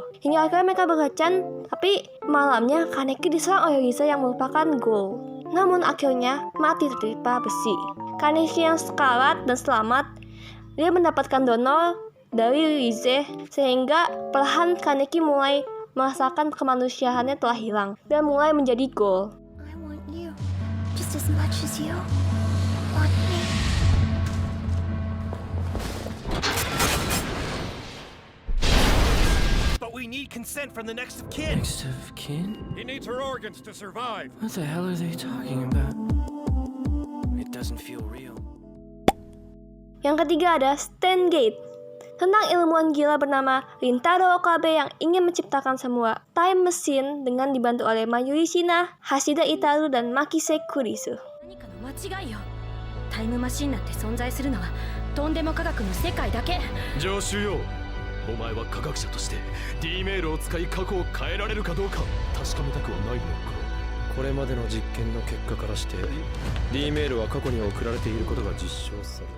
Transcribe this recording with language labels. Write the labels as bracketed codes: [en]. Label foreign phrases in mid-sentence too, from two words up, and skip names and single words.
[id] Hingga akhirnya mereka berkencan, tapi malamnya Kaneki diserang oleh Rize yang merupakan ghoul. Namun akhirnya mati tertimpa besi. Kaneki yang sekarat dan selamat, dia mendapatkan donor dari Rize sehingga perlahan Kaneki mulai merasakan kemanusiaannya telah hilang dan mulai menjadi ghoul. [en] I want you just as much as you want me. But we need consent from the next of kin. Next of kin? He needs her organs to survive. What the hell are they talking about? It doesn't feel real. [id] Yang ketiga ada Steins Gate, tentang ilmuwan gila bernama Rintaro Okabe yang ingin menciptakan semua [en] time machine [id] dengan dibantu oleh Mayuri Shina, Hashida Itaru, dan Makise Kurisu. [ja] 何かの間違いよ。タイムマシンなんて存在するのはとんでも科学の世界だけ。上州よ、お前は科学者として D メールを使い過去を変えられるかどうか確かめたくはないのか。これまでの実験の結果からして D メールは過去に送られていることが実証される。